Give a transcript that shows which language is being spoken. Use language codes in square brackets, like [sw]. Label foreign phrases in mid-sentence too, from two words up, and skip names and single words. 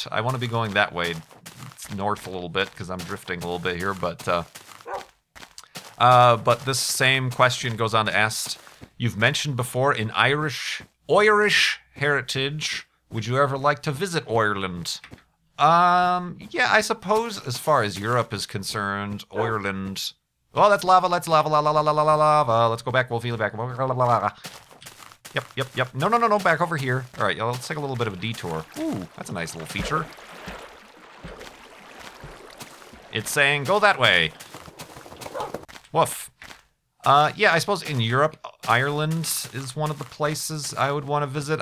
[en] I want to be going that way. It's north a little bit because I'm drifting a little bit here, but this same question goes on to ask, you've mentioned before in Irish heritage, would you ever like to visit Ireland? Yeah, I suppose as far as Europe is concerned, Ireland. Oh, that's lava, la la la la la lava. Let's go back, we'll feel it back. Yep. No, back over here. All right, let's take a little bit of a detour. Ooh, that's a nice little feature. It's saying, go that way. Woof. Yeah, I suppose in Europe, Ireland is one of the places I would want to visit.